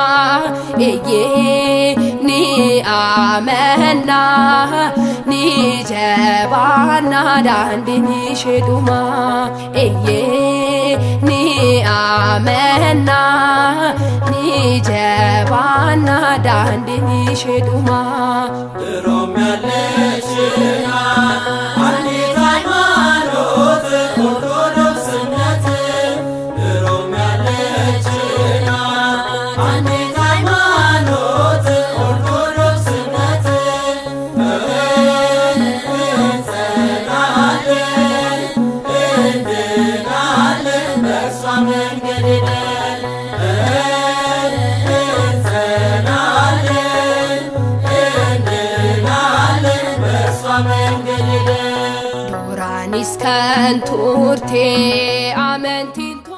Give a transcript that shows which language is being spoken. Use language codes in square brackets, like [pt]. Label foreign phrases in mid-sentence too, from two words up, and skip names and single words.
[om] Eeyyee ni amanna ni jabaanna daandiin isheedhuma. Eeyyee ni amanna ni jabaanna daandiin isheedhuma. [am] ድሮም ያለችና አንዲት ሃይማኖት ኦርቶዶክስነት ድሮም ያለችና አንዲት ሃይማኖት ኦርቶዶክስነት እንጸናለን እንድናለን በእርሷ መንገድ ሄደን እንጸናለን እንድናለን በእርሷ መንገድ ሄደን [om] Duraanis kan turte amantiin